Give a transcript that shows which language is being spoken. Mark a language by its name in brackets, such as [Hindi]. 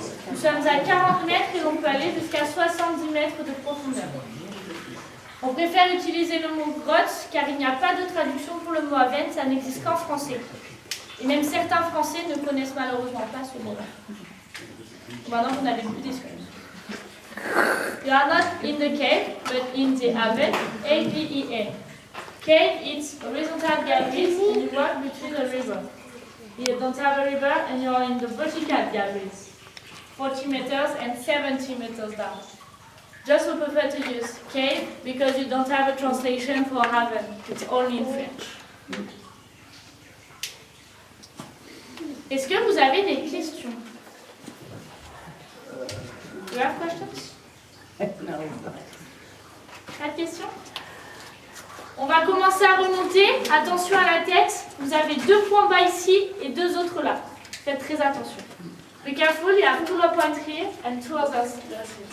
[French] Nous sommes à 40 mètres et l'on peut aller jusqu'à 70 mètres de profondeur. On préfère utiliser le mot grotte car il n'y a pas de traduction pour le mot AVN, ça n'existe qu'en français. Et même certains Français ne connaissent malheureusement pas ce mot-là. Maintenant, vous n'avez plus d'excuses. [English] You are not in the cave, but in the AVEN, A-V-E-N. Cave, it's horizontal galleries, and you walk between a river. You don't have a river, and you are in the vertical galleries, 40 meters and 70 meters down. Just we prefer to use cave because you don't have a translation for AVEN. It's only in French. [French] Est-ce que vous avez des questions? [English] Do you have questions? No. [French] Pas de questions? On va commencer à remonter. Attention à la tête. Vous avez 2 points bas ici et 2 autres là. [English] Faites très attention. Be careful, you have 2 low points here and 2 others here.